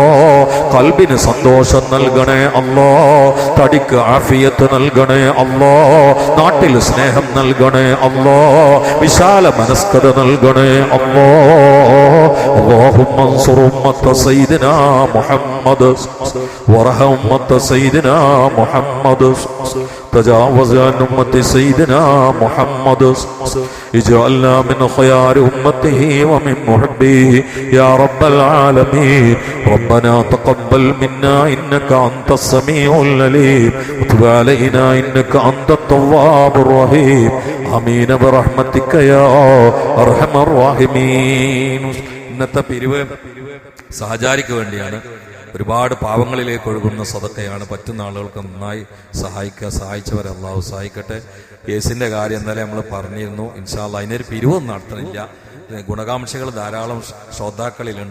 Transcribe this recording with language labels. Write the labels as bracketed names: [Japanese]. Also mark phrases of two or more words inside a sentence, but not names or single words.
[Malayalam] ഖൽബിന് സന്തോഷം നൽകണേ അല്ലാ. തടിക്ക് ആഫിയത്ത് നൽകണേ അല്ലാ. നാട്ടിൽ സ്നേഹം നൽകണേ അല്ലാ. വിശാല മനസ്കത നൽകണേ അല്ലാ. [Arabic] اللهم انصر أمة سيدنا محمد وارحم أمة سيدنا محمد വറഹം ഉമ്മത്ത സയ്യിദിനാ മുഹമ്മദ്. تجاوز عن أمة سيدنا محمد. اجعلنا من خيار أمته ومن محبيه يا رب العالمين. ربنا تقبل منا إنك أنت السميع العليم وتب علينا إنك أنت التواب الرحيم. آمين برحمتك يا أرحم الراحمين. [Malayalam] ഇന്നത്തെ പിരിവ് സഹചാരിക്ക് വേണ്ടിയാണ്. ഒരുപാട് പാവങ്ങളിലേക്ക് ഒഴുകുന്ന സദക്കയാണ്. പറ്റുന്ന ആളുകൾക്ക് നന്നായി സഹായിച്ചവരെ അള്ളാഹു സഹായിക്കട്ടെ. കേസിന്റെ കാര്യം എന്തായാലും നമ്മൾ പറഞ്ഞിരുന്നു. [Arabic] إن شاء الله [Malayalam] അതിനൊരു പിരിവൊന്നും നടത്തണില്ല. ഗുണകാംക്ഷികൾ ധാരാളം ശ്രോതാക്കളിലുണ്ട്.